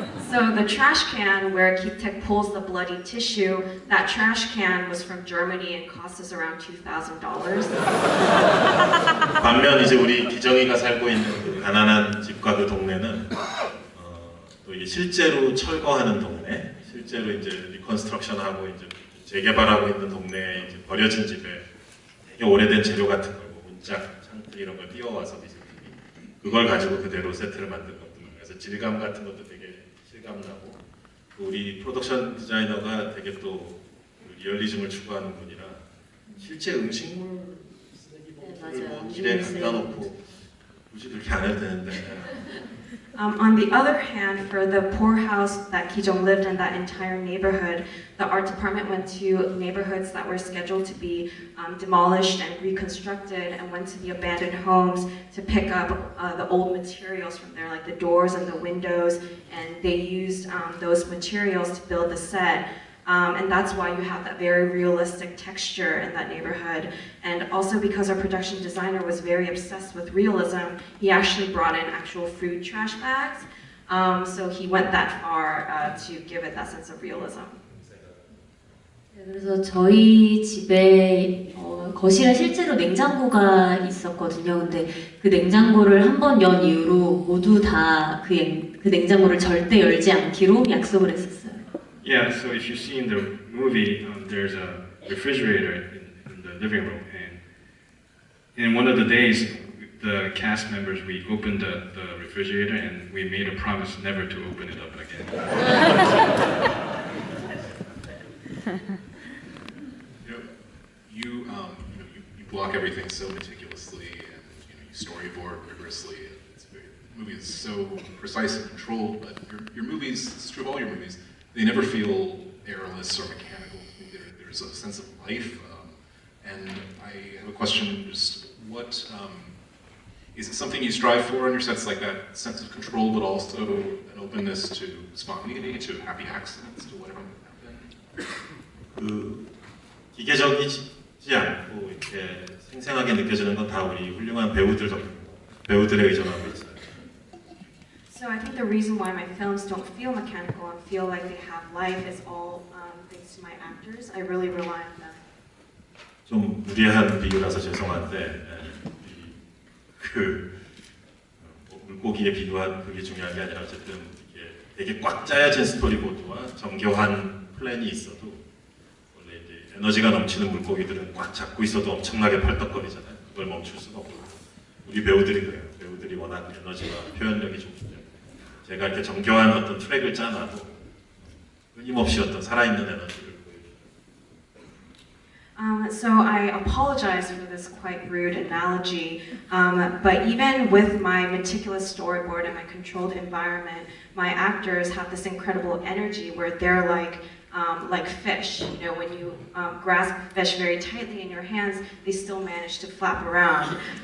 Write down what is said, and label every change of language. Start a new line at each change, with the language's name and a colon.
English: So the trash can where Ki-taek pulls the bloody tissue, that trash can was from Germany and cost us around $2,000.
Korean: 반면 이제 우리 기정이가 살고 있는 그 가난한 집과 그 동네는 또 이게 실제로 철거하는 동네, 실제로 이제 리컨스트럭션하고 이제 재개발하고 있는 동네에 이제 버려진 집에 되게 오래된 재료 같은 걸, 뭐 문짝, 창틀 이런 걸 띄워와서 디자인이 그걸 가지고 그대로 세트를 만든 것도 많아요. 그래서 질감 같은 것도 되게 실감나고 우리 프로덕션 디자이너가 되게 또 리얼리즘을 추구하는 분이라 실제 음식물 쓰레기를 뭐 길에 갖다 놓고 굳이 그렇게 안 해도 되는데.
English: On the other hand, for the poor house that Ki-jong lived in, that entire neighborhood, the art department went to neighborhoods that were scheduled to be demolished and reconstructed and went to the abandoned homes to pick up the old materials from there, like the doors and the windows, and they used those materials to build the set. And that's why you have that very realistic texture in that neighborhood. And also because our production designer was very obsessed with realism, he actually brought in actual food trash bags. So he went that far to give it that sense of realism.
Korean: 네, 그래서 저희 집에 거실에 실제로 냉장고가 있었거든요. 근데 그 냉장고를 한 번 연 이후로 모두 다 그 냉장고를 절대 열지 않기로 약속을 했었어요.
English: Yeah, so if you see in the movie, there's a refrigerator in the living room, and in one of the days, the cast members, we opened the refrigerator and we made a promise never to open it up again. You block everything so meticulously, and you storyboard rigorously. The movie is so precise and controlled, but your movies, it's true of all your movies, they never feel airless or mechanical. There's a sense of life. And I have a question, just what, is it something you strive for on your sets, like that sense of control, but also an openness to spontaneity, to happy accidents, to whatever might happen?
Korean: 그 기계적이지 않고 이렇게 생생하게 느껴지는 건 다 우리 훌륭한 배우들에 의존하고 있어요.
English: So I think the reason why my films don't feel mechanical and feel like they have life is all thanks to my actors. I really rely on them.
Korean: 좀 무리한 비유라서 죄송한데 그 물고기에 비유한 그게 중요한 게 아니라 어쨌든 이게 되게 꽉 짜여진 스토리보드와 정교한 플랜이 있어도 원래 이제 에너지가 넘치는 물고기들은 꽉 잡고 있어도 엄청나게 펄떡거리잖아요. 그걸 멈출 수가 없고 우리 배우들이 그래요. 배우들이 워낙 에너지와 표현력이 좋기 때문에 제가 이렇게 정교한 어떤 트랙을 짜놔도 끊임없이 어떤 살아있는 에너지를
English: So I apologize for this quite rude analogy, but even with my meticulous storyboard and my controlled environment, my actors have this incredible energy where they're like fish. You know, when you grasp fish very tightly in your hands, they still manage to flap around.